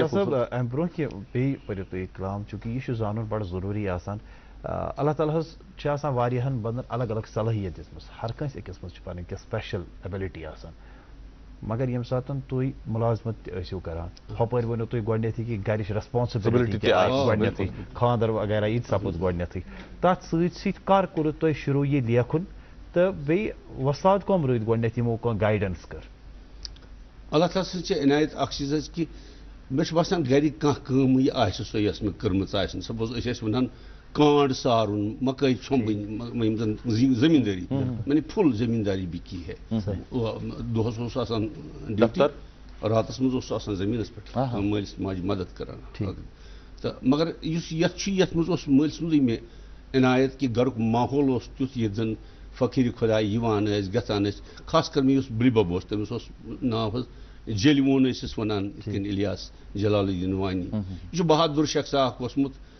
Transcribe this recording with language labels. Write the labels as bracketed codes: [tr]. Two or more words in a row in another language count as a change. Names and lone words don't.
[ks] صٲب امہِ برونٛہہ کہِ بیٚیہِ پٔرِو تُہۍ کلام چوٗنٛکہِ یہِ چھُ زانُن بڑٕ ضروٗری آسان اللہ تعالیٰ حظ چھِ آسان واریاہن بندن الگ الگ صلٲحیت دِژمٕژ ہر کٲنٛسہِ أکِس منٛز چھِ پنٕنۍ کینٛہہ [en] special ability [ks] آسان مگر ییٚمہِ ساتہٕ تُہۍ مُلازمت تہِ ٲسِو کران ہۄپٲرۍ ؤنِو تُہۍ گۄڈنیتھٕے کہِ گرِچ ریسپانسبلٹی تہِ آسہِ گۄڈنیتھٕے خانٛدر وغیرہ یہِ تہِ سپُد گۄڈنیتھٕے تتھ سۭتۍ سۭتۍ کر کوٚرُو تۄہہِ شروٗع یہِ لیکھُن تہٕ بیٚیہِ وۄستاد کۄم روٗدۍ گۄڈنیتھ یِمو کانٛہہ گایڈنس کٔر اللہ تعالیٰ سٕنٛز چھِ عنایت اکھ چیٖز حظ کہِ مےٚ چھُ باسان گرِ کانٛہہ کٲمٕے آسہِ سۄ یۄس مےٚ کٔرمٕژ آسہِ سپوز أسۍ ٲسۍ وَنان کانٛڈ سارُن مکٲے چھۄمبٕنۍ یِم زن زٔمیٖندٲری مانے پھُل [ur] زٔمیٖنداری بھی کی ہے [ks] دۄہس اوس آسان ڈیوٹی راتس منٛز اوس آسان زٔمیٖنس پٮ۪ٹھ مٲلِس ماجہِ مدد کران تہٕ مگر یُس یتھ چھُ یتھ منٛز اوس مٲلۍ سُنٛدٕے مےٚ عنایت کہِ گرُک ماحول اوس تیُتھ ییٚتہِ زن فقیٖرِ خۄداے یِوان ٲسۍ گژھان ٲسۍ خاص کر مےٚ یُس بٕڈِبب اوس تٔمِس اوس ناو حظ جیلوون ٲسِس ونان یِتھ کٔنۍ الیاس جلال الدین وانی یہِ چھُ بہادُر شخص اکھ اوسمُت